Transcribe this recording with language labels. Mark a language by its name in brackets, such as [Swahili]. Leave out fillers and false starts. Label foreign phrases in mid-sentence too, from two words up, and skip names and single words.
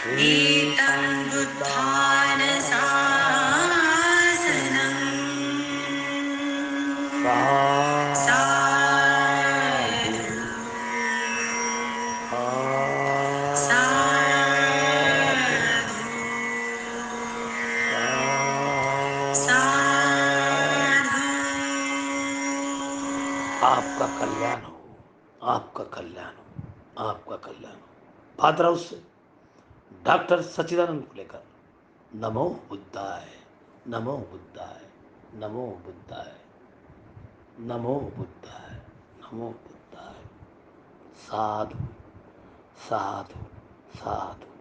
[Pali] एतं बुद्धान शासनम् साधु साधु साधु। [Hindi] आपका कल्याण हो, आपका कल्याण हो, आपका कल्याण हो। [English] Father House [Hindi] से डॉक्टर सच्चिदानंद को लेकर [Sanskrit] नमो बुद्धाय, नमो बुद्धाय, नमो बुद्धाय, नमो बुद्धाय, नमो बुद्धाय। [Pali] साधु साधु साधु।